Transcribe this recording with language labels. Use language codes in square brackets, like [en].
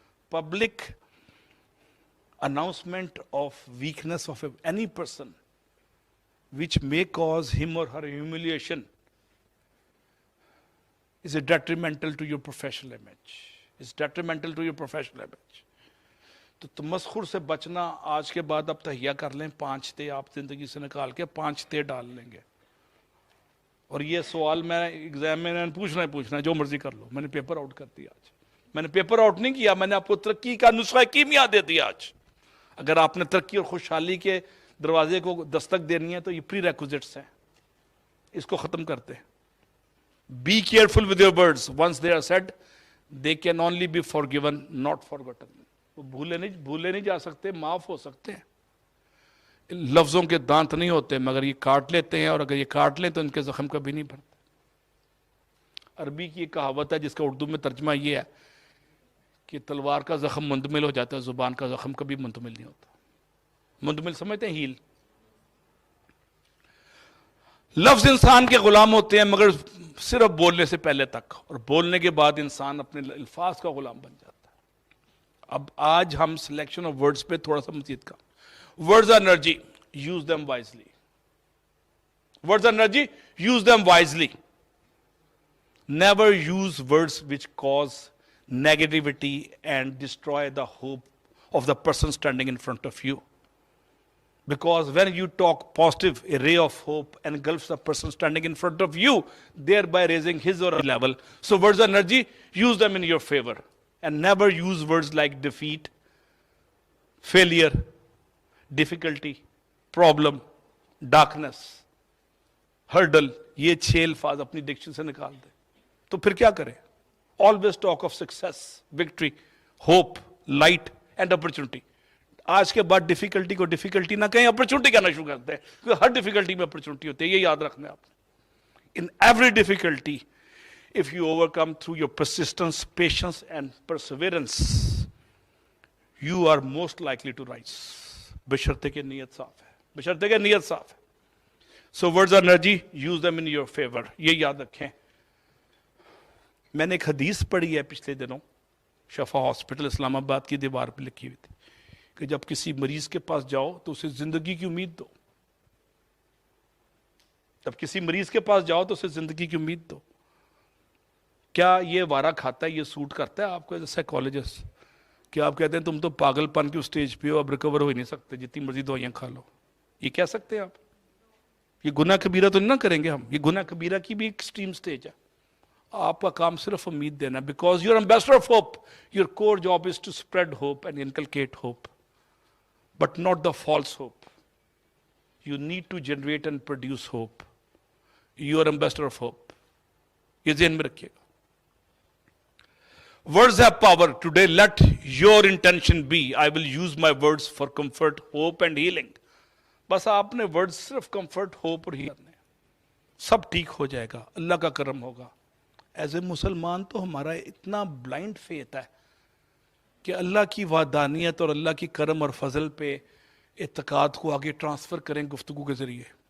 [en] public announcement of weakness of any person which may cause him or her humiliation is detrimental to your professional image. It's detrimental to your professional image. [ur] تو تمسخر سے بچنا آج کے بعد اب تہیہ کر لیں 5 تے آپ زندگی سے نکال کے 5 تے ڈال لیں گے. اور یہ سوال میں ایگزام میں پوچھنا ہے جو مرضی کر لو. میں نے پیپر آؤٹ کر دیا آج. میں نے پیپر آؤٹ نہیں کیا, میں نے آپ کو ترقی کا نسخہ کیمیا دے دیا آج. اگر آپ نے ترقی اور خوشحالی کے دروازے کو دستک دینی ہے تو یہ پری ریکوزٹس ہیں, اس کو ختم کرتے ہیں. [en] Be careful with your words. Once they are said, they can only be forgiven, not forgotten. [ur] وہ بھولے نہیں جا سکتے, معاف ہو سکتے ہیں. لفظوں کے دانت نہیں ہوتے مگر یہ کاٹ لیتے ہیں, اور اگر یہ کاٹ لیں تو ان کے زخم کبھی نہیں بھرتے. عربی کی ایک کہاوت ہے جس کا اردو میں ترجمہ یہ ہے کہ تلوار کا زخم مندمل ہو جاتا ہے, زبان کا زخم کبھی مندمل نہیں ہوتا. مندمل سمجھتے ہیں ہیل. لفظ انسان کے غلام ہوتے ہیں مگر صرف بولنے سے پہلے تک, اور بولنے کے بعد انسان اپنے الفاظ کا غلام بن جاتا ہے. اب آج ہم سلیکشن آف ورڈز پہ تھوڑا سا مزید کا. [en] Words are energy, use them wisely. Words are energy, use them wisely. Never use words which cause negativity and destroy the hope of the person standing in front of you. Because when you talk positive, a ray of hope engulfs the person standing in front of you, thereby raising his or her level. So words are energy, use them in your favor. And never use words like defeat, failure, difficulty, problem, darkness, hurdle. [ur] یہ 6 الفاظ اپنی diction سے نکال دیں تو پھر کیا کریں؟ [en] Always talk of success, victory, hope, light and opportunity. [ur] آج کے بعد ڈیفیکلٹی کو ڈیفیکلٹی نہ کہیں, اپرچونٹی کہنا شروع کرتے ہیں, کیونکہ ہر ڈیفیکلٹی میں اپرچونٹی ہوتی ہے. یہ یاد رکھنا ہے آپ نے. [en] In every difficulty, if you overcome through your persistence, patience and perseverance, you are most likely to rise. [ur] بشرطے کہ نیت صاف ہے, بشرطے کہ نیت صاف ہے. [en] So words are energy, use them in your favor. [ur] یہ یاد رکھیں. میں نے ایک حدیث پڑھی ہے پچھلے دنوں, شفا ہاسپٹل اسلام آباد کی دیوار پہ لکھی ہوئی تھی کہ جب کسی مریض کے پاس جاؤ تو اسے زندگی کی امید دو. جب کسی مریض کے پاس جاؤ تو اسے زندگی کی امید دو. کیا یہ وارا کھاتا ہے, یہ سوٹ کرتا ہے آپ کو [en] as a psychologist [ur] کہ آپ کہتے ہیں تم تو پاگل پن کی اسٹیج پہ ہو, اب ریکور ہو ہی نہیں سکتے, جتنی مرضی دوائیاں کھا لو. یہ کہہ سکتے ہیں آپ؟ یہ گناہ کبیرہ تو نہیں نہ کریں گے ہم. یہ گناہ کبیرہ کی بھی ایک ایکسٹریم سٹیج ہے. آپ کا کام صرف امید دینا, [en] Because you are ambassador of hope. Your core job is to spread hope and inculcate hope, but not the false hope. You need to generate and produce hope. You are ambassador of hope. [ur] یہ ذہن میں رکھیے گا. [en] Words have power. Today let your intention be, I will use my words for comfort, hope and healing. [ur] بس آپ نے words صرف comfort, hope اور healing کرنے. سب ٹھیک ہو جائے گا, اللہ کا کرم ہوگا. ایز اے مسلمان تو ہمارا اتنا بلائنڈ فیتھ ہے کہ اللہ کی وحدانیت اور اللہ کی کرم اور فضل پہ اعتقاد کو آگے ٹرانسفر کریں گفتگو کے ذریعے.